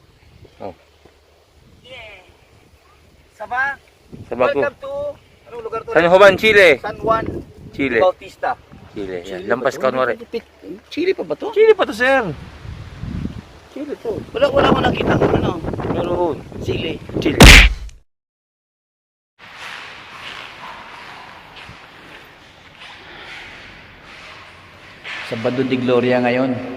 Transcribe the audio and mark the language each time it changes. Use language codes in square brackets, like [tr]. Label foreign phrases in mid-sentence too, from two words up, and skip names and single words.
[tl] Yeah. Saba. Sabi ko. [en] Welcome to [tl] anong lugar to? San Juan, Chile. San Juan Chile. Bautista. Chile. Yan. Lampas ka kunwari. Chile pa ba to? Chile pa to, sir. Chile to. Wala ko nakita ng ano. Meron. Chile. Chile. Sabado de Gloria ngayon.